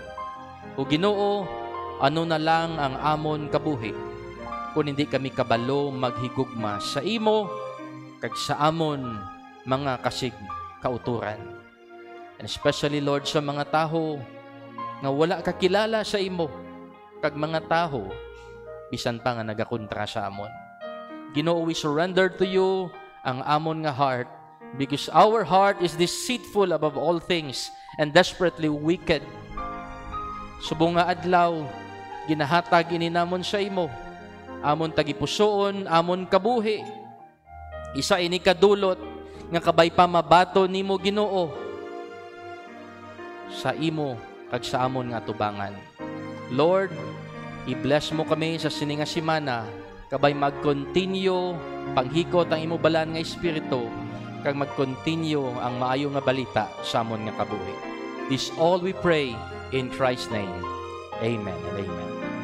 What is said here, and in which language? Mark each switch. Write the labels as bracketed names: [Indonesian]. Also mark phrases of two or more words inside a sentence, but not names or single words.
[Hiligaynon] O Ginoo, ano na lang ang amon kabuhi kung hindi kami kabalo maghigugma sa imo kag sa amon mga kasig kauturan. [English] And especially Lord [Hiligaynon] sa mga taho nga wala kakilala sa imo kag mga taho bisan pa nga nagakontra sa amon. Ginoo, [English] we surrender to you [Hiligaynon] ang amon nga [English] heart, because our heart is deceitful above all things and desperately wicked. [Hiligaynon] Subong nga adlaw, ginahatag ini namon sa imo, amon tagipusoon, amon kabuhi. Isa ini kadulot nga kabay pa mabato nimo Ginoo sa imo kag sa amon nga tubangan. Lord, i-bless mo kami sa sininga semana, kabay mag-continue panghikot ang imo balan nga espiritu, kag mag-continue ang maayo nga balita sa amon nga kabuhi. [English] This all we pray in Christ's name. Amen and amen.